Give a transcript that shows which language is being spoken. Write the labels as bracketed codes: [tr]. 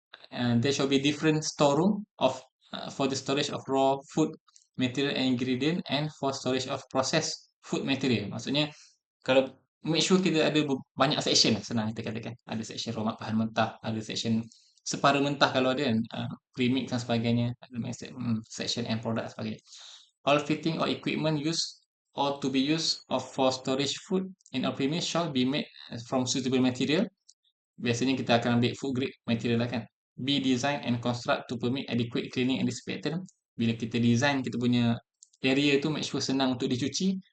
[en] There shall be different storeroom for the storage of raw food material and ingredient and for storage of processed food material. [ms] Maksudnya kalau make sure kita ada banyak section lah, senang kita katakan. Ada section raw bahan mentah, ada section separa mentah kalau ada kan, premix dan sebagainya, ada section end product dan sebagainya. [en] All fitting or equipment used or to be used for storage food in our premise shall be made from suitable material. [ms] Biasanya kita akan ambil food grade material lah kan. [en] Be design and construct to permit adequate cleaning and disinfectant. [ms] Bila kita design kita punya area tu make sure senang untuk dicuci.